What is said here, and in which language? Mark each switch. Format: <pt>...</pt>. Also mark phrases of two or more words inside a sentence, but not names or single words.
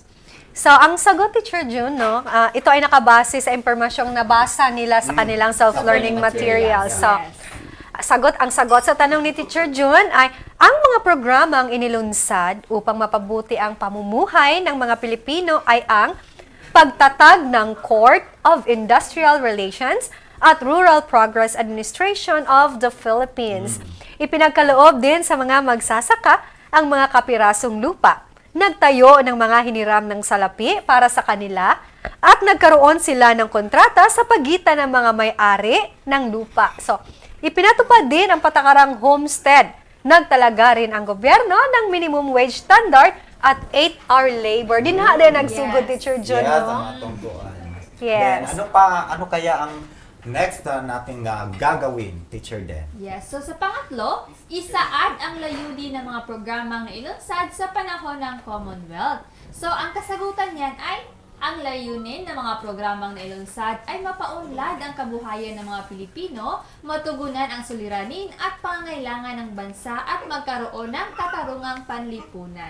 <tl>So, ang sagot, Teacher June, ito ay nakabase sa impormasyong nabasa nila sa kanilang</tl> <en>self-learning materials.</en> <tl>So, ang sagot sa tanong ni Teacher June ay ang mga programang inilunsad upang mapabuti ang pamumuhay ng mga Pilipino ay ang pagtatag ng Court of Industrial Relations at Rural Progress Administration of the Philippines. Ipinagkaloob din sa mga magsasaka ang mga kapirasong lupa. Nagtayo ng mga hiniram ng salapi para sa kanila at nagkaroon sila ng kontrata sa pagitan ng mga may-ari ng lupa. So, ipinatupad din ang patakarang homestead. Nagtalaga rin ang gobyerno ng</tl> <en>minimum wage standard</en> <tl>at</tl> <en>8-hour labor.</en> <ceb>Dinha din nagsugod, Teacher John,</ceb> <en>Yes,</en> <ceb>no? ang atong tuan.</ceb> <en>Yes. Then,</en> <tl>ano kaya ang next nating gagawin, Teacher Den?</tl> <en>Yes.</en> <tl>So, sa pangatlo, isaad ang layunin ng mga programang nailunsad sa panahon ng Commonwealth. So, ang kasagutan niyan ay ang layunin ng mga programang nailunsad ay mapaunlad ang kabuhayan ng mga Pilipino, matugunan ang suliranin at pangangailangan ng bansa at magkaroon ng katarungang panlipunan.</tl>